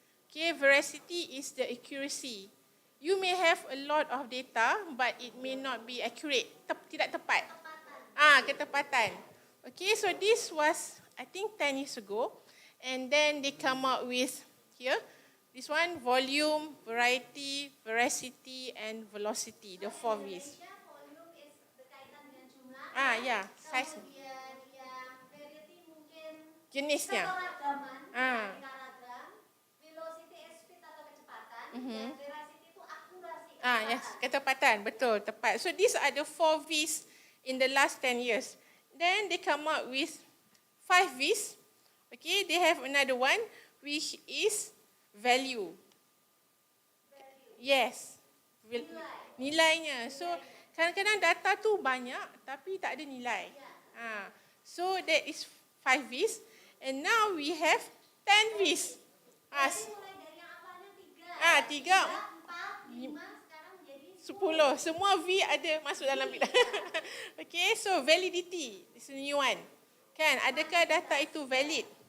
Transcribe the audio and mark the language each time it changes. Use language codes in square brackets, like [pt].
[en] Okay, veracity is the accuracy. You may have a lot of data but it may not be accurate. [ms] Tidak tepat. Ketepatan. [en] Okay, so this was I think 10 years ago. And then they come up with here, this one, volume, variety, veracity, and velocity, the 4 V's. [id] Volume is berkaitan dengan jumlah. Ya, size. Kemudian yang variety mungkin jenisnya. Kekeragaman, velocity is speed atau kecepatan, dan veracity itu akurasi. [en] Yes, [ms] ketepatan, betul, tepat. [en] So these are the 4 V's in the last 10 years. Then they come up with 5 V's. Okay, they have another one which is value. [ms] Yes. Nilainya. So, kadang-kadang data tu banyak tapi tak ada nilai. [en] So, that is 5 V's. And now we have 10 V's. [id] Mulai dari yang awalnya 3. 3, 4, 5, sekarang menjadi 10. Semua V ada masuk dalam bidang. [en] Okay, so validity is a new one. Kan, [ms] adakah data itu valid?